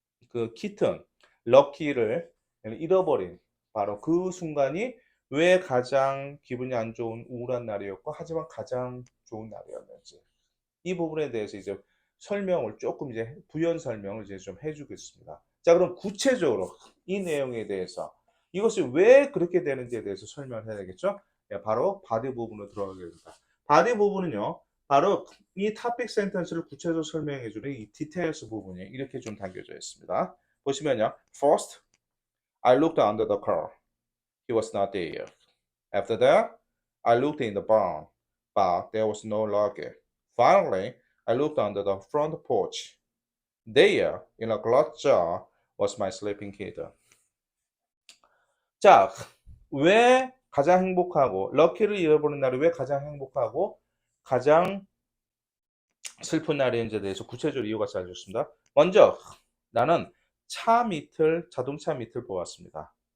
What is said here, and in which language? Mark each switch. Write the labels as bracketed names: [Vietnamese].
[Korean] 그 키튼, 럭키를 잃어버린 바로 그 순간이 왜 가장 기분이 안 좋은 우울한 날이었고 하지만 가장 좋은 날이었는지 이 부분에 대해서 이제 설명을 조금 이제 부연 설명을 이제 좀 해주겠습니다. 자, 그럼 구체적으로 이 내용에 대해서 이것이 왜 그렇게 되는지에 대해서 설명을 해야 되겠죠? 예, 바로 바디 부분으로 들어가게 됩니다. 바디 부분은요, 바로 이 topic sentence를 구체적으로 설명해주는 이 details 부분이 이렇게 좀 담겨져 있습니다. 보시면요, [English] first, I looked under the car. He was not there. After that, I looked in the barn, but there was no luggage. Finally, I looked under the front porch. There, in a glass jar, was my sleeping kitten. [Korean] 자, 왜 가장 행복하고 럭키를 잃어버린 날이 왜 가장 행복하고 가장 슬픈 날인지에 대해서 구체적으로 이유가 알려줬습니다. 먼저 나는 자동차 밑을 보았습니다.